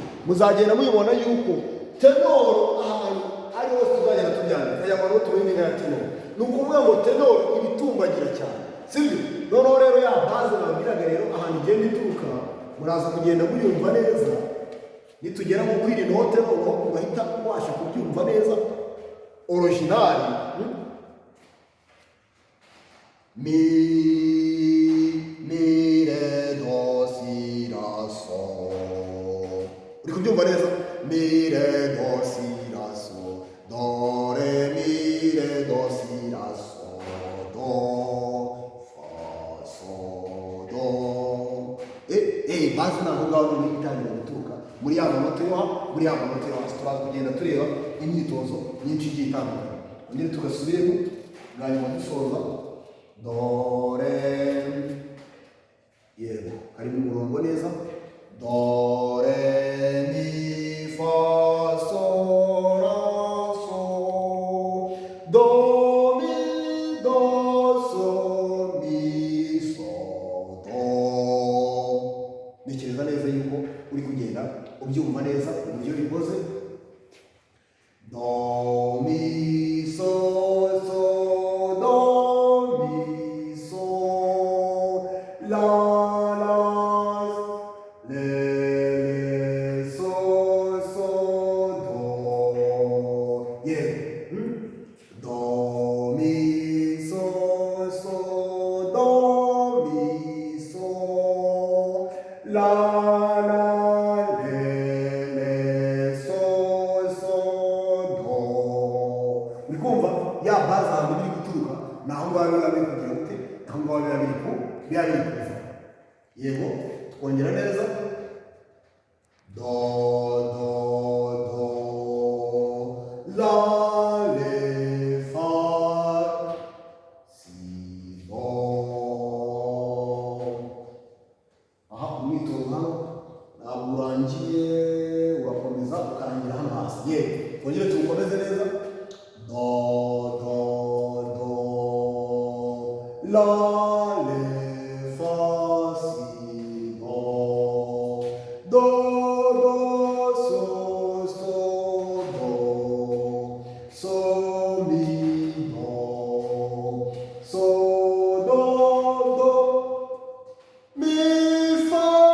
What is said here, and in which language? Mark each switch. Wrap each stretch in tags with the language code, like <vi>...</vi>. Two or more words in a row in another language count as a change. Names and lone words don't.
<rw>Muzagenda mubibona yuko tenoro ahantu ari hose tuzagenda tubyandika aya manote wenda nkaya tenoro, ni ukuvuga ngo tenoro ibitumbagira cyane, sibyo? Noneho rero ya baze nababwiraga rero ahantu igenda ituruka, muraza kugenda muyumva neza, nitugera mu kwiri note noneho ugahita ubasha kubyumva neza originali. Mi, re, do, si, la, so. Uri kubyumva neza? Mi, re, do, si, la, so. Do, re, mi, re, do, si, la, so do fa so do. Bazi naho ngaho ni itangira guturuka muri ya manota yo muri ya manota yo turaza kugenda tureba imyitozo myinshi igiye itandukanye. Ongera tugasubiremo bwanyuma dusoza do re yego kari mu murongo neza do re mi fa so la so do mi do so mi so do. Ntekereza neza yuko uri kugenda ubyumva neza uburyo bikoze do mi so so do mi so la la le so so do yeah do mi so so do mi so la la ya baza ahantu biri guturuka naho ngaho biba biri kugira gute naho ngaho biba biri kuva yego twongera neza do do do la le fa si do. Aha umwitozo hano ntabwo urangiye urakomeza ukarangira hano hasi yego twongere tuwukomeze neza do la le fa si do do do so so do so mi do so do do mi fa</rw>